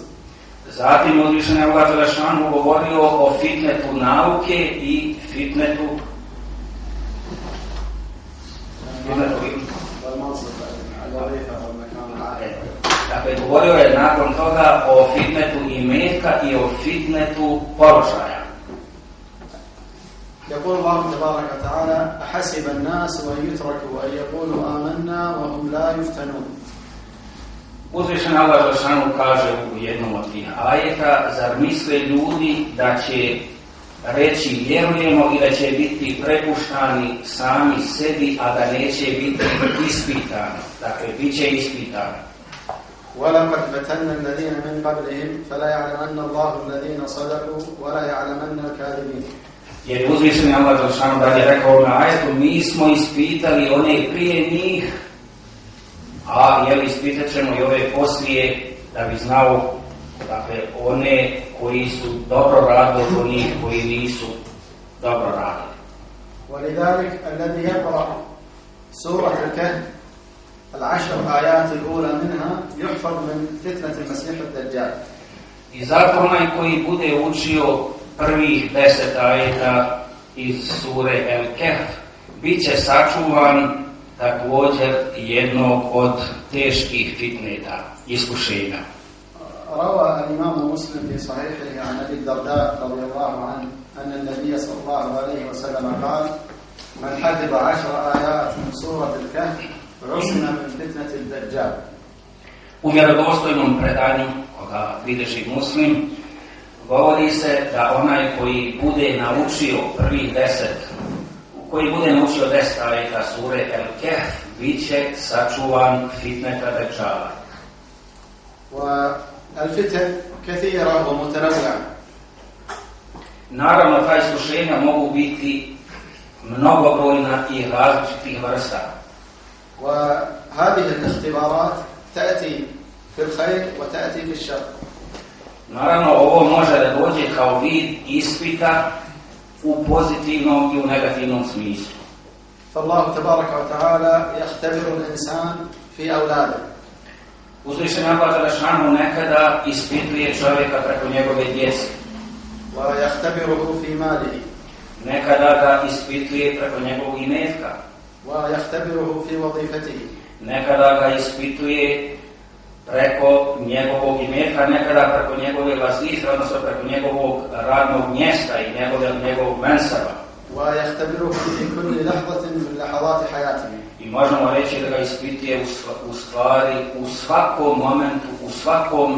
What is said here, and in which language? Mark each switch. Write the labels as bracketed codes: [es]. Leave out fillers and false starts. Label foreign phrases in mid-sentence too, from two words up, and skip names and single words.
[bs] Zatim uzvišeni Allah dželešanu govorio o fitnetu nauke i fitnetu dakle, govorio je nakon toga o fitnetu imetka i o fitnetu položaja. [ar] يقول الله تبارك وتعالى أحسب الناس أن يتركوا أن يقولوا آمنا وهم لا يفتنون. [bs] Uzvišeni Allah dželešanu kaže u jednom od tih ajeta, zar misle ljudi da će reći vjerujemo i da će biti prepuštani sami sebi, a da neće biti ispitani. Dakle, bit će ispitani. [ar] وَلَقَدْ فَتَنَّ الَّذِينَ مِنْ قَبْلِهِمْ فَلَا يَعْلَمَنَّ اللَّهُ الَّذِينَ صَدَقُوا وَلَا يَعْلَمَنَّ الْكَاذِبِينَ. [bs] Jer je uzvišeni Allah dželešanu dalje rekao na ajetu, mi smo ispitali one prije njih, a ispitat ćemo i ove poslije da bi znao, dakle, one koji su dobro radili od onih koji nisu dobro radili. [ar] ولذلك الذي يقرأ سورة الكهف 10 آيات الأولى منها يحفظ من فتنة المسيح الدجال. [bs] I zato onaj koji bude učio prvih 10 ajeta iz sure El-Kehf bit će sačuvan također jednog od teških fitneta, iskušenja. [ar] روى الإمام مسلم في صحيحه عن أبي الدرداء رضي الله عنه أن النبي صلى الله عليه وسلم قال من حفظ 10 آيات من سورة الكهف عصم من فتنة الدجال. [bs] U vjerodostojnom predanju koga bilježi Muslim govori se da onaj koji bude naučio prvih 10 ajeta sure El-Kehf bit će sačuvan fitneta Dejjala. [ar] والفتن كثيرة ومتنوعة. [bs] Naravno, ta iskušenja mogu biti mnogobrojna i različitih vrsta. [ar] وهذه الاختبارات تأتي في الخير وتأتي في الشر. [bs] Naravno, ovo može da dođe kao vid ispita u pozitivnom i u negativnom smislu. [ar] فالله تبارك وتعالى يختبر الإنسان في أولاده. [bs] Uzvišeni Allah dželešanu nekada ispituje čovjeka preko njegove djece. [ar] ويختبره في ماله. [bs] Nekada ga ispituje preko njegovog imetka. [ar] ويختبره في وظيفته. [bs] Nekada ga ispituje preko njegovog imetka, nekada preko njegove vazife, odnosno preko njegovog radnog mjesta i njegovog mensaba. [ar] ويختبره في كل لحظة من لحظات حياته. [bs] I možemo reći da ga ispituje u stvari u svakom momentu, u svakom